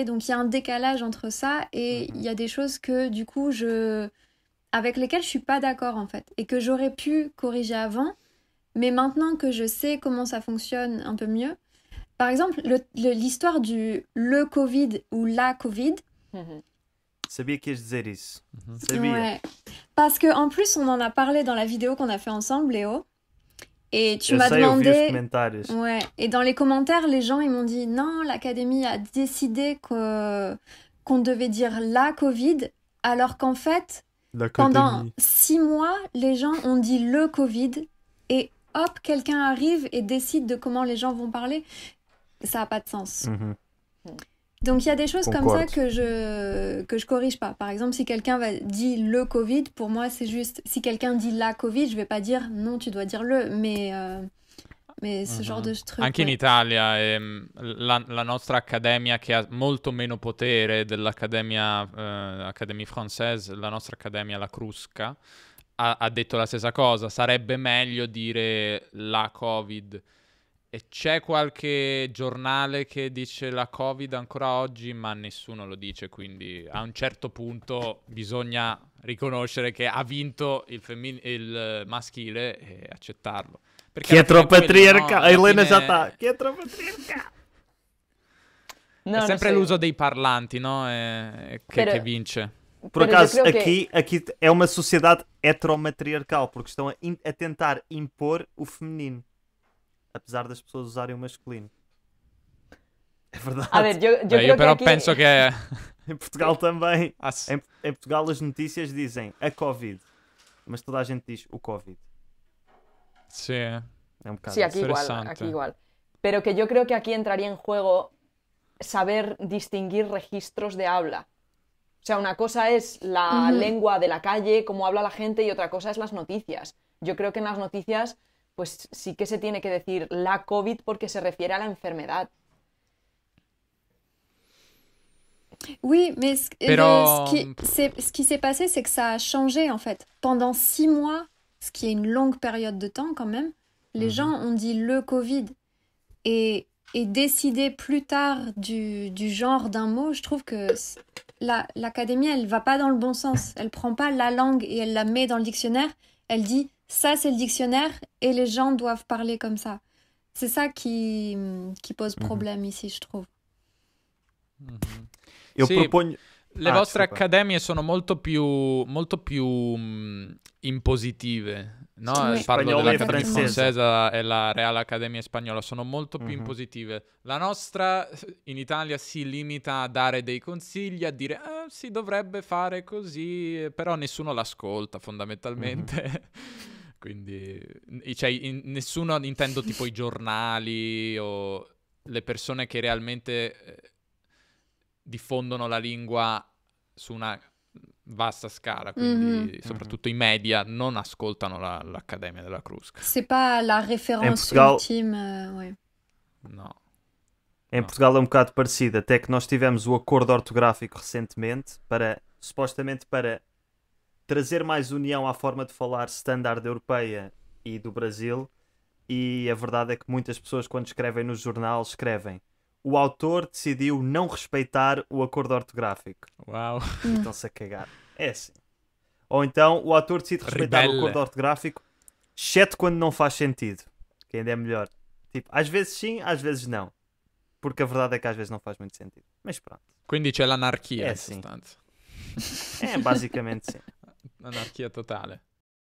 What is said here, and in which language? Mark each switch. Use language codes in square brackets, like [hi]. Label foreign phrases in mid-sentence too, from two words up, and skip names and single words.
[fr] Donc il y a un décalage entre ça et il y a des choses que du coup avec lesquelles je suis pas d'accord en fait et que j'aurais pu corriger avant, mais maintenant que je sais comment ça fonctionne un peu mieux. Par exemple, l'histoire du le Covid ou la Covid. Mhm. [pt] Sabia que ias dizer isso. Sabia. [fr] Ouais. Parce que en plus on en a parlé dans la vidéo qu'on a fait ensemble, Léo. Et tu [pt] Eu [fr] m'as [pt] sei, eu vi os [fr] demandé. [pt] comentários. [fr] Ouais. Et dans les commentaires, les gens ils m'ont dit non, l'Académie a décidé qu'on devait dire la Covid, alors qu'en fait, pendant 6 mois, les gens ont dit le Covid et hop, quelqu'un arrive et décide de comment les gens vont parler. Ça n'a pas de sens. Uhum. Donc il y a des choses comme ça [pt] Concorde. [fr] que je corrige pas. Par exemple, si quelqu'un dit le Covid, pour moi c'est juste. Si quelqu'un dit la Covid, je vais pas dire non, tu dois dire le. Mais ce genre de truc. [it] Anche in [fr] ouais. [it] Italia la nostra accademia, che ha molto meno potere dell'accademia Académie Française, la nostra accademia, la Crusca, ha detto la stessa cosa. Sarebbe meglio dire la Covid. E c'è qualche giornale che dice la Covid ancora oggi, ma nessuno lo dice, quindi a un certo punto bisogna riconoscere che ha vinto il maschile e accettarlo. Perché [pt] Que é [it] alla fine quello, [pt] patriarca. [it] no? [pt] A Helena [it] Alla [pt] já [it] fine [pt] está. Que é patriarca. [es] No, [it] è [es] no [it] sempre [es] sé. [it] l'uso dei parlanti, no? [es] Pero- [it] Che vince. [pt] Por [es] Pero yo [pt] acaso, [es] creo que- [pt] aqui é uma sociedade heteromatriarcal, porque estão a tentar impor o feminino, apesar das pessoas usarem o masculino. É verdade. [es] A ver, yo [it] Beh, [es] creo [it] io però [es] que aquí... [it] penso che... [pt] Em Portugal também. ass- Em Portugal as notícias dizem a Covid, mas toda a gente diz o Covid. [it] Sì. [pt] É um bocado [es] Sí, aquí igual, Interesante. aquí igual. Pero que yo creo que aquí entraría en juego saber distinguir registros de habla. O sea, una cosa es la Ujú. lengua de la calle, cómo habla la gente, y otra cosa es las noticias. Yo creo que en las noticias, pues sí que se tiene que decir la COVID porque se refiere a la enfermedad. [fr] Oui, mais [es] Pero- [fr] ce qui s'est passé, c'est que ça a changé en fait. Pendant 6 mois, ce qui est une longue période de temps quand même, les gens ont dit le Covid. Et décider plus tard du genre d'un mot, je trouve que l'Académie, elle va pas dans le bon sens. Elle prend pas la langue et elle la met dans le dictionnaire. Elle dit ça, c'est le dictionnaire et les gens doivent parler comme ça. C'est ça qui pose problème ici, je trouve. [pt] Eu [it] Sì, [pt] proponho. [it] Le vostre [pt] desculpa. [it] accademie sono molto più impositive, no? Sì. Parlo Spagnolo e dell'Accademia francese. Francese e la Real Accademia Spagnola, sono molto più Mhm. impositive. La nostra in Italia si limita a dare dei consigli, a dire si dovrebbe fare così, però nessuno l'ascolta fondamentalmente. Quindi, cioè, nessuno, intendo tipo i giornali o le persone che realmente diffondono la lingua su una vasta scala, quindi soprattutto i media non ascoltano l'Accademia della Crusca. [fr] C'est pas la référence [pt] Portugal- [fr] ultime, ouais. [pt] No. Em Portugal é um bocado parecido, até que nós tivemos o acordo ortográfico recentemente supostamente para trazer mais união à forma de falar standard europeia e do Brasil, e a verdade é que muitas pessoas quando escrevem no jornal escrevem o autor decidiu não respeitar o acordo ortográfico Wow. e estão-se a cagar. É assim. Ou então o ator decide respeitar o Rebelde. acordo ortográfico, exceto quando não faz sentido. Que ainda é melhor. Tipo, às vezes sim, às vezes não. Porque a verdade é que às vezes não faz muito sentido. Mas pronto. [it] Quindi c'è l'anarchia, Eh in sì. sostanza. [pt] É, basicamente sim. [it] Anarchia totale.